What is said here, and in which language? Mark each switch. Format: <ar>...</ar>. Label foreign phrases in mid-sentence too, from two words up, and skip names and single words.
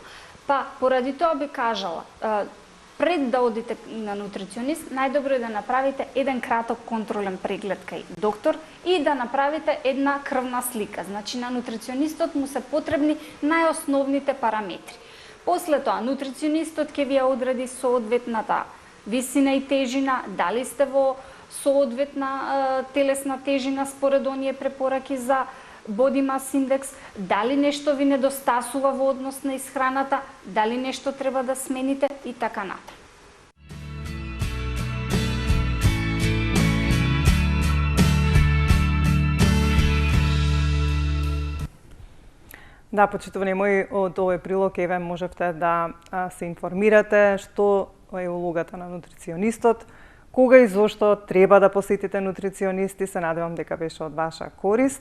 <mk>Па, поради тоа би кажала, пред да одите на нутриционист, најдобро е да направите еден краток контролен преглед кај доктор и да направите една крвна слика. Значи, на нутриционистот му се потребни најосновните параметри. После тоа, нутриционистот ќе ви ја одреди соодветната висина и тежина, дали сте во соодветна телесна тежина според оние препораки за</mk> <en>body mass index,</en> <mk>дали нешто ви недостасува во однос на исхраната, дали нешто треба да смените и така натаму. Да, почитувани мои, од овој прилог еве можевте да се информирате што е улогата на нутриционистот, кога и зошто треба да посетите нутриционисти, се надевам дека беше од ваша корист.</mk>